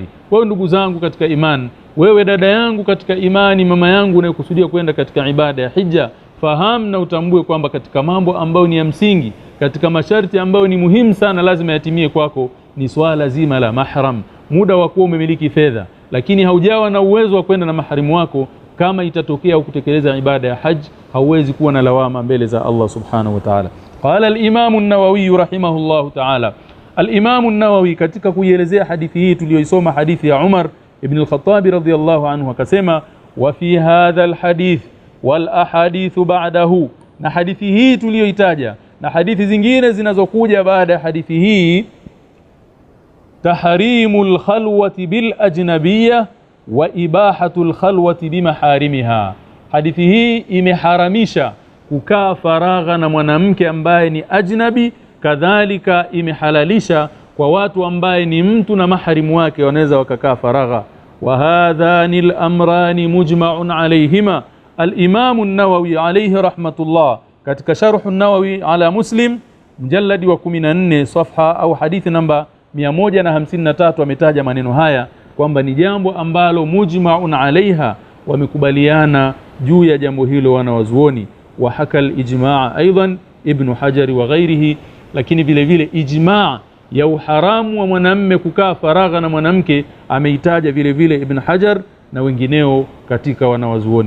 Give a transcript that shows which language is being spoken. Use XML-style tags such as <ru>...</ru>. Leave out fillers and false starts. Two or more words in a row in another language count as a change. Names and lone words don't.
<sw>Kwa hiyo ndugu zangu katika imani, wewe dada yangu katika imani, mama yangu unayekusudia kwenda katika ibada ya hija, fahamu na utambue kwamba katika mambo ambayo ni ya msingi, katika masharti ambayo ni muhimu sana lazima yatimie kwako, ni swala zima la mahram. Muda wa kuwa umemiliki fedha lakini haujawa na uwezo wa kwenda na maharimu wako, kama itatokea kutekeleza ibada ya haji, hauwezi kuwa na lawama mbele za</sw> <ar>الله سبحانه وتعالى. قال الإمام النووي رحمه الله تعالى، الإمام النووي</ar> <sw>katika kuielezea hadithi hii tuliyoisoma, hadithi ya Umar ibn al-Khattab</sw> <ar>رضي الله عنه, akasema وفي هذا الحديث والأحاديث بعده,</ar> <sw>na hadithi hii tuliyoitaja na hadithi zingine zinazokuja baada ya hadithi hii,</sw> <ar>تحريم الخلوة بالأجنبية وإباحة الخلوة بمحارمها.</ar> <sw>Hadithi hii imeharamisha kukaa faragha na mwanamke ambaye ni ajnabi, kadhalika imehalalisha kwa watu ambaye ni mtu na maharimu wake wanaweza wakakaa faragha.</sw> <ar>وهذان الأمران مجمع عليهما.</ar> <sw>Al-Imam an-Nawawi</sw> <ar>عليه رحمة الله</ar> <sw>katika Sharh an-Nawawi ala Muslim mjalladi wa 14 safha au hadithi namba 153 ametaja maneno haya kwamba ni jambo ambalo</sw> <ar>مجمع عليها,</ar> <sw>wamekubaliana juu ya jambo hilo wanawazuoni.</sw> <ar>وحكى الإجماع أيضا ابن حجر وغيره,</ar> <sw>lakini vile vile ijma' ya uharamu wa mwanamme kukaa faragha na mwanamke ameitaja vile vile Ibn Hajar na wengineo katika wanawazuoni.</sw>